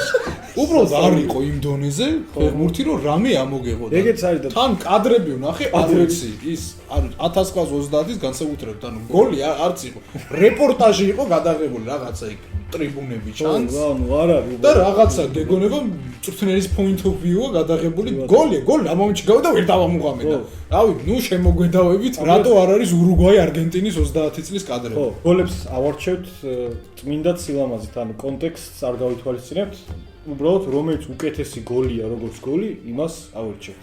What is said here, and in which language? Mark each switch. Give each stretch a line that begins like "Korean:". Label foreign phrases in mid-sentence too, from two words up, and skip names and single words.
Georgian: უბრალოდ არ იყო იმ დონეზე ფეხბურთი, რომ რამე ამოგებოდა. ეგეც არის და თან კადრები ვნახე, არ ვიცი, ის 1930-ის განსაკუთრებით, ანუ გოლი არც იყო. რეპორტაჟი იყო გადაღებული რაღაცა იქ ტრიბუნები ჩანს. ანუ არ არის და რაღაცა გეგონება მწვრთნელის
English: point of view-
Georgian: ა გადაღებული გოლი ამ მომენტში გავიდა ვერ დავამუღამედა. რავი, ნუ შემოგვედავებით, რატო არ არის ურუგვაი არგენტინის 30 წლის კადრები. ხო, გოლებს ავარჩევთ წმინდად სილამაზით, ანუ კონტექსტს არ გავითვალისწინებთ. უბრალოდ რომელიც უკეთესი გოლია, როგორც გოლი, იმას ავარჩევთ.